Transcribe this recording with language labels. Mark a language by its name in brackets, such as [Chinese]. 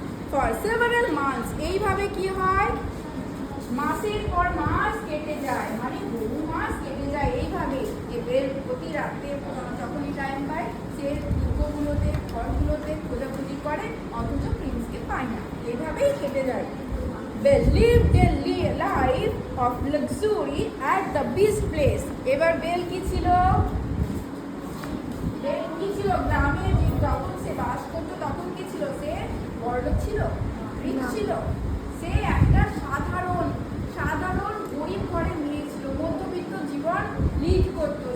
[English] for several months, [Bangla] এইভাবে কি হয়, মাসের পর মাস কেটে যায়, মানে বহু মাস কেটে যায় এইভাবে। যে বেল প্রতি রাতে যখনই টাইম পায় সে দুর্গগুলোতে, ঘরগুলোতে খোঁজাখুঁজি করে, অথচ প্রিন্সকে পায় না। এইভাবেই কেটে যায়। [English] Belle lived a life of luxury at the beast place. [Bangla] এবার বেল কি ছিল, বেল কি ছিল, গ্রামে যখন সে বাস করতো তখন কি ছিল, সে বড়লোক ছিল, রিচ ছিল। সে একটা সাধারণ গরিব ঘরের মেয়ে ছিল, মধ্যবিত্ত জীবন লিড করতো।